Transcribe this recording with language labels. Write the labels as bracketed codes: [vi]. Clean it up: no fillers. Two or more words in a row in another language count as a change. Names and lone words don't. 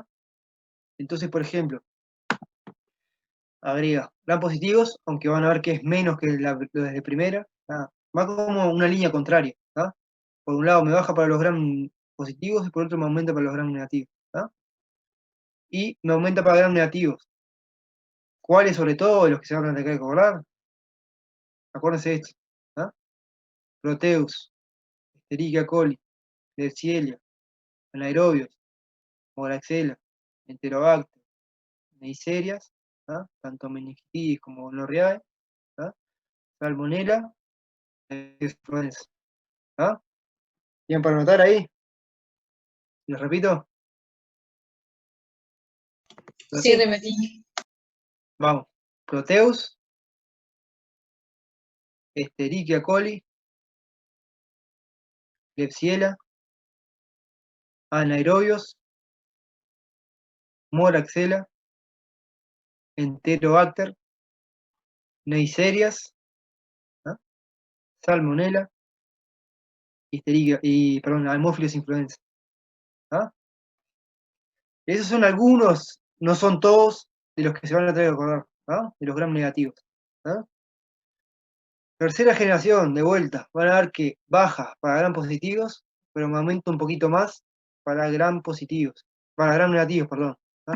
[es] Entonces, por ejemplo, agrega gram positivos, aunque van a ver que es menos que lo desde primera, ¿ah? Va como una línea contraria, ¿ah? Por un lado me baja para los gram positivos y por otro me aumenta para los gram negativos, ¿ah? Y me aumenta para gram negativos. ¿Cuáles sobre todo de los que se van a tener que acordar? Acuérdense de esto, ¿ah? Proteus, Escherichia coli, Klebsiella, anaerobios, Moraxella, Enterobacter, Neisseриas, ¿ah? Tanto meningitis como gonorrea, ¿ah? Salmonella, influenza, ¿ah? ¿Bien para anotar ahí? ¿Les repito? Sí, repetí. Vamos. Proteus, Escherichia coli, Klebsiella, anaerobios, Moraxella, Enterobacter, Neisseриas, ¿ah? Salmonella, Haemophilus influenza, ¿ah? Esos son algunos, no son todos, de los que se van a tener que acordar, ¿ah? De los gram negativos, ¿ah? Tercera generación, de vuelta, van a ver que baja para gram positivos, pero me aumenta un poquito más para gram positivos, para gram negativos, perdón, ¿ah?